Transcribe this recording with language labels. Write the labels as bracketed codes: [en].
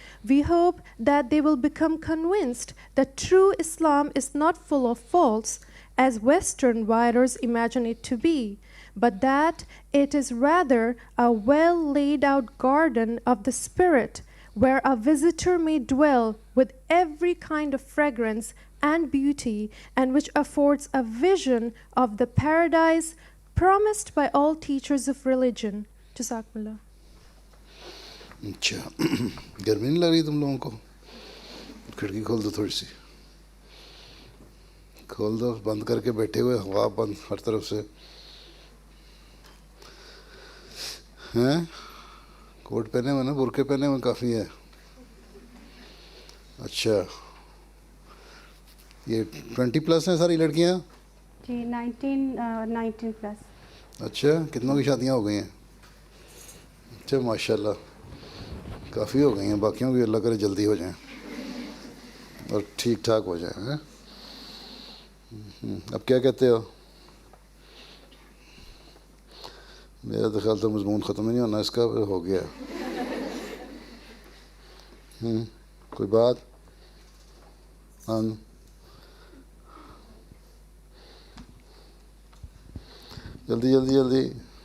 [en] We hope that they will become convinced that true Islam is not full of faults, as Western writers imagine it to be, but that it is rather a well laid out garden of the spirit, where a visitor may dwell with every kind of fragrance and beauty, and which affords a vision of the paradise promised by all teachers of religion. [ar] Jazakumullah. [ur] अच्छा गर्मी नहीं लग रही तुम लोगों को? खिड़की खोल दो, थोड़ी सी खोल दो, बंद करके बैठे हुए, हवा बंद हर तरफ से हैं। कोट पहने हुए ना, बुरके पहने हुए काफ़ी है। अच्छा یہ 20+ ہیں ساری لڑکیاں؟ جی 19 اچھا، کتنوں کی شادیاں ہو گئی ہیں؟ اچھا ماشاء اللہ کافی ہو گئی ہیں، باقیوں کی اللہ کرے جلدی ہو جائیں اور ٹھیک ٹھاک ہو جائیں. ہیں اب کیا کہتے ہو؟ میرا تو خیال تو مضمون ختم ہی نہیں ہونا اس کا، ہو گیا. کوئی بات؟ ہاں جلدی جلدی جلدی.